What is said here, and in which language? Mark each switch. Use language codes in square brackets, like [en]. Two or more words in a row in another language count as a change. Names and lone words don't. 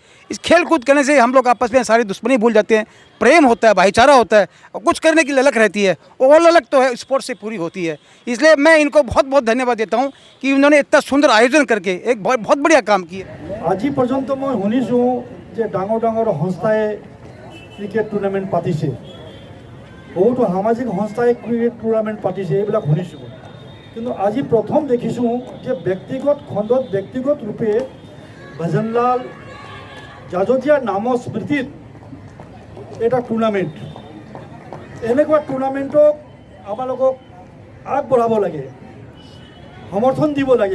[hi] इस खेल कूद करने से हम लोग आपस में सारी दुश्मनी भूल जाते हैं, प्रेम होता है, भाईचारा होता है, और कुछ करने की ललक रहती है। और वो ललक तो है स्पोर्ट्स से पूरी होती है। इसलिए मैं इनको बहुत बहुत धन्यवाद देता हूँ कि उन्होंने इतना सुंदर आयोजन करके एक बहुत बढ़िया काम किया। [as] আজি পৰ্যন্ত মই শুনিছোঁ যে ডাঙৰ ডাঙৰ সংস্থাই ক্ৰিকেট টুৰ্ণামেণ্ট পাতিছে, বহুতো সামাজিক সংস্থাই ক্ৰিকেট টুৰ্ণামেণ্ট পাতিছে, এইবিলাক শুনিছোঁ। কিন্তু আজি প্ৰথম দেখিছোঁ যে ব্যক্তিগত খণ্ডত ব্যক্তিগত ৰূপে ভজনলাল জাজোদিয়া নামৰ স্মৃতিত এটা টুৰ্ণামেণ্ট, এনেকুৱা টুৰ্ণামেণ্টক আপোনালোকক আগবঢ়াব লাগে, সমৰ্থন দিব লাগে।